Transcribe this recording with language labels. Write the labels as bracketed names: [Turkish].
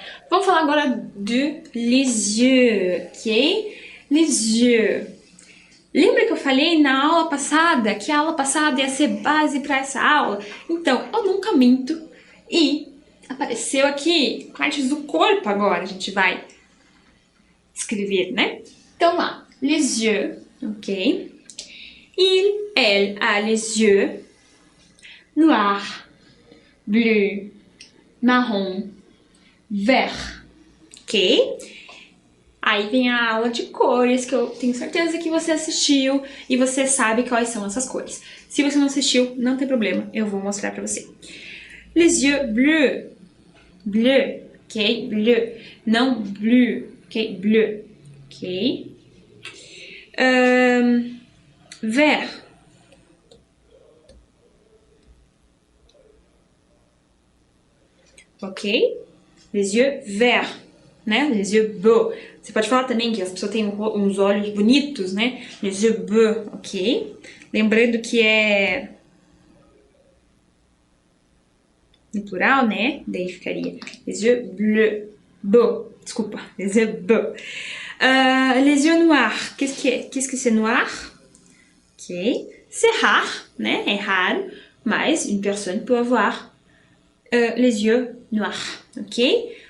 [Portuguese] Vamos falar agora de [French] les yeux, [Portuguese] ok? Les yeux. Lembra que eu falei na aula passada que a aula passada ia ser base para essa aula? Então, eu nunca minto. E apareceu aqui partes do corpo agora. A gente vai escrever, né? Então lá, [French] les yeux, [Portuguese] ok? [French] Il, elle a les yeux noirs, bleus, marron, vert, ok? [Portuguese] Aí vem a aula de cores, que eu tenho certeza que você assistiu e você sabe quais são essas cores. Se você não assistiu, não tem problema, eu vou mostrar pra você. [French] Les yeux bleus, bleu, ok? Bleu, [Portuguese] não [French] bleu, ok? Bleu, ok? Vert. Ok? Les yeux verts. né? Les yeux beaux. [Portuguese] Você pode falar também que as pessoas têm uns olhos bonitos, né? [French] Les yeux beaux, [Portuguese] ok? Lembrando que é no plural, né? Daí ficaria [French] les yeux bleus, beaux. [Portuguese] Desculpa, [French] les yeux beaux. Les yeux noirs, qu'est-ce que c'est noir? Ok. C'est rare, né? [Portuguese] É raro, mas [French] une personne peut avoir les yeux noirs, ok?